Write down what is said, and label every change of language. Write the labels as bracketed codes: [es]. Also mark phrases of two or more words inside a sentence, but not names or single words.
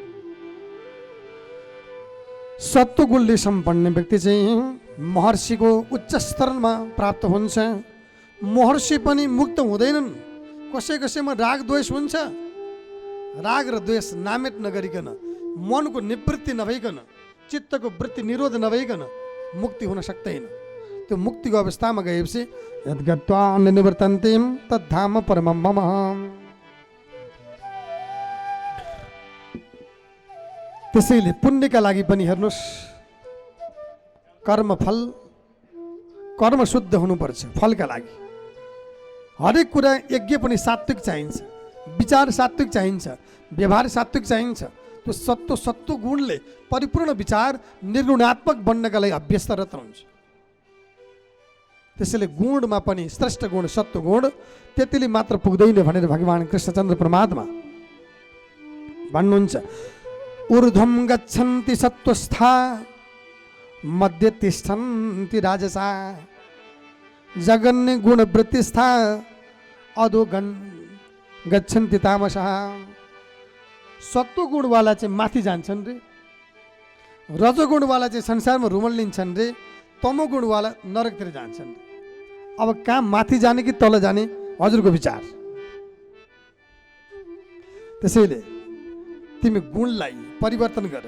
[ne] सत्वगुणले सम्पन्न व्यक्ति चाहिँ महर्षिको उच्च स्तरमा प्राप्त हुन्छ। महर्षि पनि मुक्त हुँदैनन्। कसैमा राग द्वेष हुन्छ। राग र द्वेष नामेट नगरिकन, मनको निवृत्ति नभइकन, चित्तको वृत्ति निरोध नभइकन मुक्ति हुन सक्दैन। त्यो मुक्तिको अवस्थामा गएपछि [sa] यद्गत्वा निवर्तन्ते तद्धाम परमं मम। [ne] त्यसैले पुण्यका लागि पनि हेर्नुहोस्, कर्म शुद्ध हुनुपर्छ। फलका लागि हरेक कुरा यज्ञ पनि सात्विक चाहिन्छ, विचार सात्विक चाहिन्छ, व्यवहार सात्विक चाहिन्छ। त्यो सत्व गुणले परिपूर्ण विचार निर्गुणात्मक बन्नका लागि अभ्यस्तरत हुन्छ। त्यसैले गुणमा पनि श्रेष्ठ गुण सत्व गुण त्यतिले मात्र पुग्दैन भनेर भगवान कृष्णचन्द्र परमात्मा भन्नुहुन्छ। [sa] ऊर्ध्वं गच्छन्ति सत्वस्था मध्ये तिष्ठन्ति राजसा जगन्य गुण वृत्तिस्था अधो गच्छन्ति तामसः। [ne] सत्व गुणवाला चाहिँ माथि जान्छन् रे, रजोगुणवाला चाहिँ संसारमा रुमल लिन्छन् रे, तमोगुणवाला नरकतिर जान्छन् रे। अब कहाँ माथि जाने कि तल जाने हजुरको विचार। त्यसैले तिमी गुणलाई परिवर्तन गर।